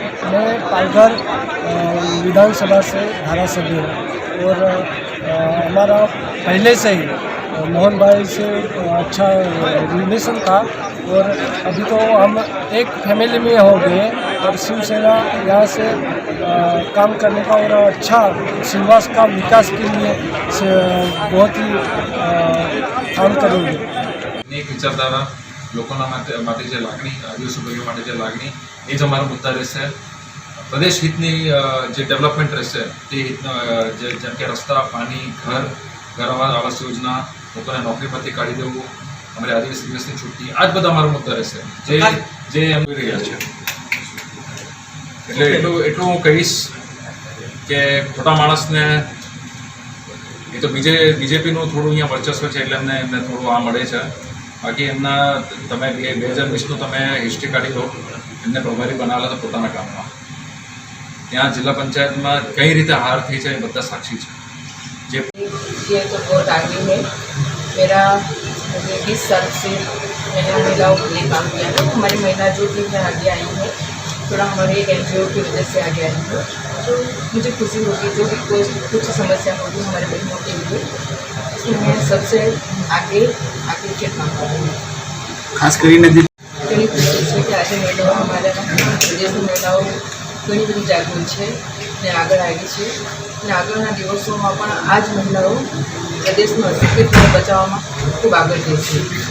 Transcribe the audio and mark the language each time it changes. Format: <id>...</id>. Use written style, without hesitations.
<hi>मैं पालघर विधानसभा से धारासभ्य हूँ और हमारा पहले से ही मोहन भाई से अच्छा रिलेशन था और अभी तो हम एक फैमिली में हो गए और शिवसेना यहाँ से काम करने का और अच्छा सिलवास का विकास के लिए बहुत ही काम करेंगे। एक विचारधारा</hi> <gu>लोकोना માટે જે લાગણી આદિવાસી ભાઈઓ માટે જે લાગણી એ જ અમારો મુદ્દા રહેશે। પ્રદેશ હિતની જે ડેવલપમેન્ટ રહેશે તે જેમ કે રસ્તા, પાણી, ઘર આવાસ યોજના, લોકોને નોકરી પરથી કાઢી દેવું, અમારી આદિવાસી દિવસની છુટ્ટી, આ જ બધા અમારો મુદ્દા રહેશે જે એમ કરી રહ્યા છે। એટલે એટલું હું કહીશ કે ખોટા માણસને એ તો બીજેપીનું થોડું અહીંયા વર્ચસ્વ છે એટલે એમને થોડું આ મળે છે। બાકી એમના તમે 2020નું તમે હિસ્ટ્રી કાઢી લો, એમને પ્રભારી બનાવેલા હતા પોતાના કામમાં। ત્યાં જિલ્લા પંચાયતમાં કઈ રીતે હાર થઈ છે એ બધા સાક્ષી છે।</gu> <hi>ये तो बहुत आगे है। मेरा 20 साल से मैंने महिलाओं के लिए काम किया है। हमारी महिला जो भी आगे आई है, थोड़ा हमारे एक NGO की वजह से आगे आई है, तो मुझे खुशी होगी जो भी कोई कुछ समस्या होगी हमारे बहनों के लिए, इसमें मैं सबसे आगे के काम करूँगी।</hi> <gu>खास કરીને ઘણી ખુશી છે કે આજે મહિલાઓ અમારા પ્રદેશની મહિલાઓ ઘણી બધી જાગૃત છે ને આગળ આવી છે અને આગળના દિવસોમાં પણ આ જ મહિલાઓ પ્રદેશનું અસ્તિત્વ બચાવવામાં ખૂબ આગળ જશે।</gu>